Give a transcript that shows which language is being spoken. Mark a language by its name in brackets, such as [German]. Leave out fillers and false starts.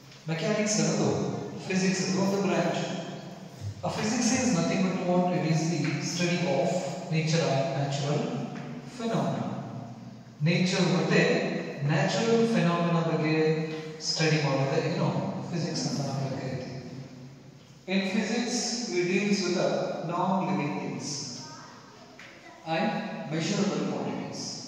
[English] Mechanics is physics the branch. Physics is nothing but what it is the study of nature and natural phenomena. [Kannada] Nature ಮತ್ತೆ natural phenomena ಬಗ್ಗೆ study ಮಾಡೋದೇ physics ಅಂತ ನಾವು ಕರೀತೀವಿ. [English] In physics we deals with the non-living things and measurable quantities.